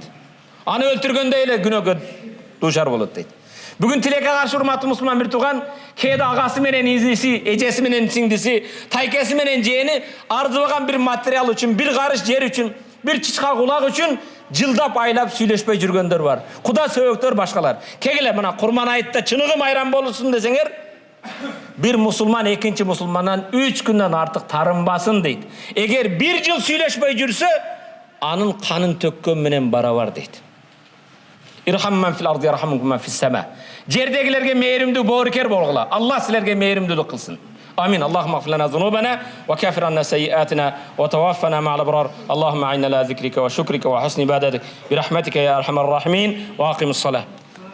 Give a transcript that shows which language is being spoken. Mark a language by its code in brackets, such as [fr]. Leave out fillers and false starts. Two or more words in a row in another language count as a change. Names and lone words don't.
[ky] Аны өлтүргөндө эле күнөөгө дуушар болот дейт. Бүгүн тилекке каршы урматтуу мусулман бир тууган, кээде агасы менен изиси, эжеси менен сиңдиси, тайкеси менен жээни арзыбаган бир материал үчүн, бир карыш жер үчүн, бир чычка кулак үчүн жылдап айлап сүйлөшпөй жүргөндөр бар. Куда сөбөктөр башкалар. Кегиле мына курман айтта чыныгы майрам болушун десеңер, bir musulman экинчи мусулмандан 3 күндөн артык тарынбасын дейт. Эгер 1 жыл сүйлөшпөй жүрсө, анын канын төккөн менен барабар дейт. [ar] ارحموا من في الأرض يرحمكم من في السماء. [ky] Жердегилерге мээримдүү боорукер болгула. Аллах силерге мээримдүүлүк кылсын. [ar] آمين. اللهم اغفر لنا ذنوبنا وكفر عنا سيئاتنا وتوفنا مع الأبرار. اللهم أعنا على ذكرك وشكرك وحسن عبادتك برحمتك يا أرحم الراحمين وأقم الصلاة.